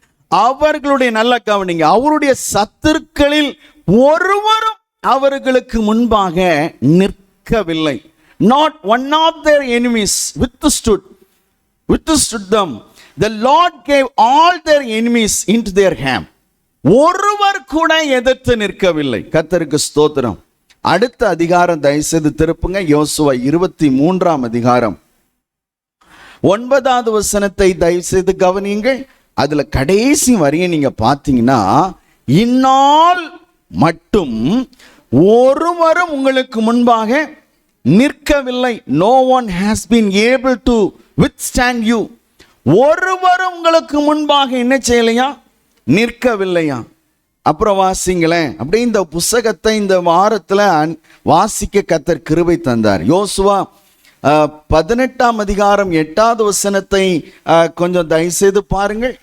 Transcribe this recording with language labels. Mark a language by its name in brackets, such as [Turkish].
[Tamil] அவர்களுடைய, நல்ல கவனிங்க, அவருடைய சத்துருக்களில் ஒருவரும் அவர்களுக்கு முன்பாக நிற்கவில்லை. [English] Not one of their enemies withstood them. The Lord gave all their enemies into their hand. [Tamil] ஒருவர் கூட எதிர்த்து நிற்கவில்லை. கர்த்தருக்கு ஸ்தோத்திரம். அடுத்த அதிகாரம் தயவுசெய்து திருப்புங்க. யோசுவா 23ஆம் அதிகாரம் 9வது வசனத்தை தயவுசெய்து கவனியுங்கள். அதுல கடைசி வரியை நீங்க பார்த்தீங்கன்னா, இந்நாள் மட்டும் ஒருவரும் உங்களுக்கு முன்பாக நிற்கவில்லை. [English] No one has been able to withstand you. [Tamil] ஒருவரும் உங்களுக்கு முன்பாக என்ன செய்யலையா? நிற்கவில்லையா? அப்புறம் வாசிங்களேன். அப்படியே இந்த புஸ்தகத்தை இந்த வாரத்தில் வாசிக்க கர்த்தர் கிருபை தந்தார். யோசுவா 18ஆம் அதிகாரம் 8வது வசனத்தை கொஞ்சம் தயவுசெய்து பாருங்கள்.